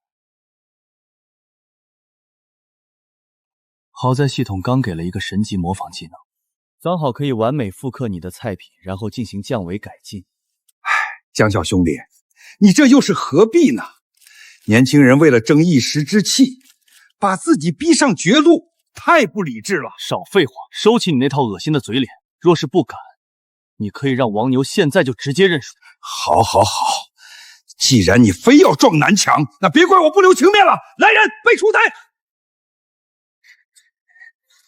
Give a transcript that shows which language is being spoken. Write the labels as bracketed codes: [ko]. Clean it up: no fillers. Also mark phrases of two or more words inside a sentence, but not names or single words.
[zh] 好在系統剛給了一個神級模仿技能，剛好可以完美複刻你的菜品，然後進行降維改進。江小兄弟，你這又是何必呢？年輕人為了爭一時之氣，把自己逼上絕路，太不理智了。少廢話，收起你那套惡心的嘴臉。若是不敢，你可以讓王牛現在就直接認輸。好，好，好，既然你非要撞南牆，那別怪我不留情面了。來人，備出台。